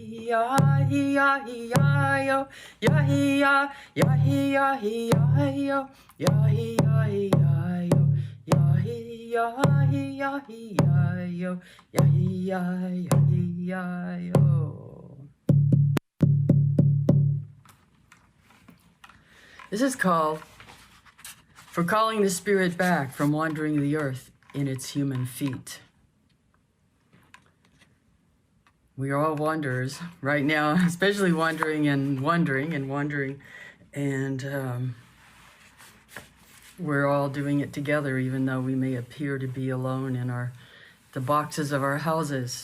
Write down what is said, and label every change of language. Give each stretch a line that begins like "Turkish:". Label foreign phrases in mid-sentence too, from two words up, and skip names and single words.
English: ya-hi-ya-hi-ya-yo, ya-hi-ya, ya-hi-ya-hi-ya-yo, ya-hi-ya-hi-ya-yo, ya-hi-ya-hi-ya-hi-ya-yo, ya-hi-ya-hi-ya-yo. This is called For Calling the Spirit Back from Wandering the Earth in Its Human Feet. We are all wanderers right now, especially wandering, and we're all doing it together, even though we may appear to be alone in the boxes of our houses.